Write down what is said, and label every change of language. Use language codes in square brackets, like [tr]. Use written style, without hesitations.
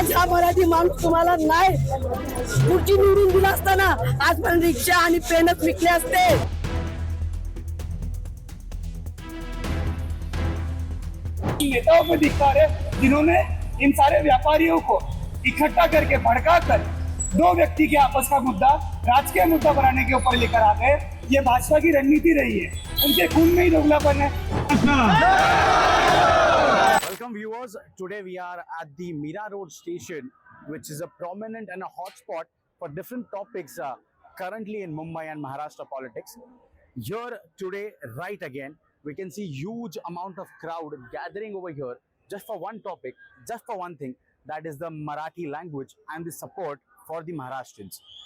[mr] मराठी माणूस तुम्हाला नाही खुर्ची निवडून दिला असताना आजपर्यंत रिक्षा आणि पेनच विकले असते. [hi] नेताओं को धिक्कार है जिन्होंने इन सारे व्यापारियों को इकट्ठा करके भड़का कर दो व्यक्ति के आपस का मुद्दा राजकीय मुद्दा बनाने के ऊपर लेकर आ गए. ये भाजपा की रणनीति रही है. उनके खून में ही दोगलापन है. [en] Welcome viewers. Today we are at the Mira Road station, which is a prominent and a hot spot for different topics currently in Mumbai and Maharashtra politics. Here today, right again, we can see huge amount of crowd gathering over here just for one topic, just for one thing, that is the Marathi language and the support for the Maharashtrians.